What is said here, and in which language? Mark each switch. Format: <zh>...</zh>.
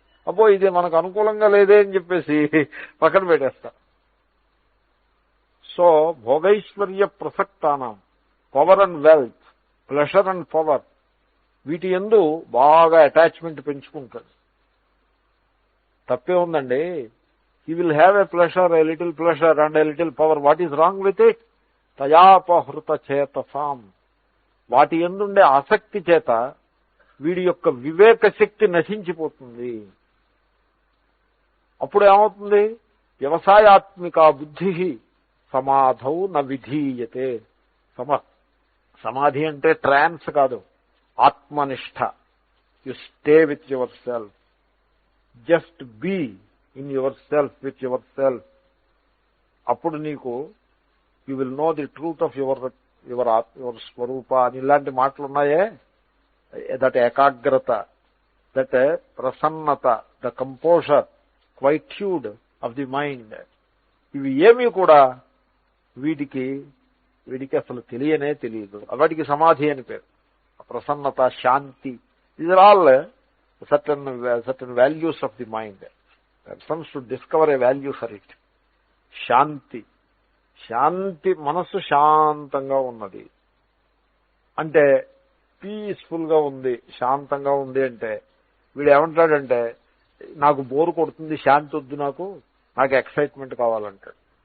<te>అబ్బో ఇది మనకు అనుకూలంగా లేదే అని చెప్పేసి పక్కన పెట్టేస్తారు. So భోగైశ్వర్య ప్రసక్తానం,</te> <en>power and wealth, pleasure and power,</en> <te>వీటి యందు బాగా అటాచ్మెంట్ పెంచుకుంటాడు. తప్పే ఉందండి.</te> <en>he will have a pleasure, a little pleasure and a little power. What is wrong with it?</en> <te>తయాపహృత చేతసాం, వాటి యందుండే ఆసక్తి చేత వీడి యొక్క వివేక శక్తి నశించిపోతుంది. అప్పుడు ఏమవుతుంది? వ్యవసాయాత్మిక బుద్ధి సమాధౌ న విధీయతే. సమాధి అంటే ట్రాన్స్ కాదు, ఆత్మనిష్ట.</te> <en>You stay with your self, just be in your self, with your self.</en> <te>అప్పుడు నీకు</te> <en>you will know the truth of your</en> <te>స్వరూప అని ఇలాంటి మాటలు ఉన్నాయే.</te> <en>that ఏకాగ్రత, that ప్రసన్నత, the composure, quietude of the mind,</en> <te>ఇవి ఏమీ కూడా వీడికి అసలు తెలియదు. వాటికి సమాధి అని పేరు. ప్రసన్నత, శాంతి,</te> <en>These are all certain values of the mind. Persons should discover a value for it.</en> <te>శాంతి మనస్సు శాంతంగా ఉన్నది అంటే, పీస్ఫుల్ గా ఉంది, శాంతంగా ఉంది అంటే వీడు ఏమంటాడంటే, నాకు బోరు కొడుతుంది, శాంతి వద్దు, నాకు ఎక్సైట్మెంట్ కావాలంటాడు.</te>